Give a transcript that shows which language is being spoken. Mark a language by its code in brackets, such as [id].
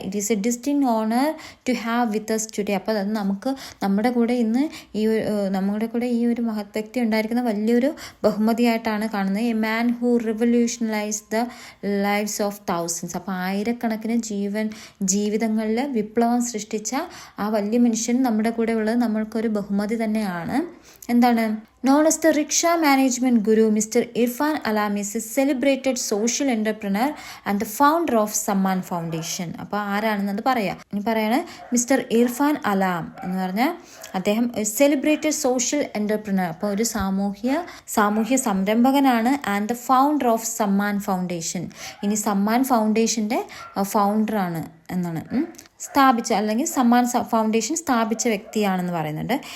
[en] It is a distinct honour to have with us today. [ml] അപ്പോൾ അത് നമ്മുടെ കൂടെ ഇന്ന് ഈ ഒരു മഹത് വ്യക്തി ഉണ്ടായിരിക്കുന്ന വലിയൊരു ബഹുമതിയായിട്ടാണ് കാണുന്നത്. [en] A man who revolutionalise the lives of thousands. [ml] അപ്പോൾ ആയിരക്കണക്കിന് ജീവിതങ്ങളിൽ വിപ്ലവം സൃഷ്ടിച്ച ആ വലിയ മനുഷ്യൻ നമ്മുടെ കൂടെ ഉള്ളത് നമ്മൾക്കൊരു ബഹുമതി തന്നെയാണ്. എന്താണ്? [en] Known as the rickshaw management guru, Mr. Irfan Alam is a celebrated social entrepreneur and the founder of Samman Foundation. [ml] അപ്പോൾ ആരാണെന്നത് പറയാം. ഇനി പറയാണ് മിസ്റ്റർ ഇർഫാൻ അലാം എന്ന് പറഞ്ഞാൽ അദ്ദേഹം [en] celebrated social entrepreneur, [ml] അപ്പോൾ ഒരു സാമൂഹ്യ സംരംഭകനാണ്. [en] And the founder of Sammaan foundation. [ml] ഇനി സമ്മാൻ ഫൗണ്ടേഷൻ്റെ ഫൗണ്ടറാണ് എന്നാണ് സ്ഥാപിച്ച, അല്ലെങ്കിൽ സമ്മാൻ ഫൗണ്ടേഷൻ സ്ഥാപിച്ച വ്യക്തിയാണെന്ന് പറയുന്നുണ്ട്.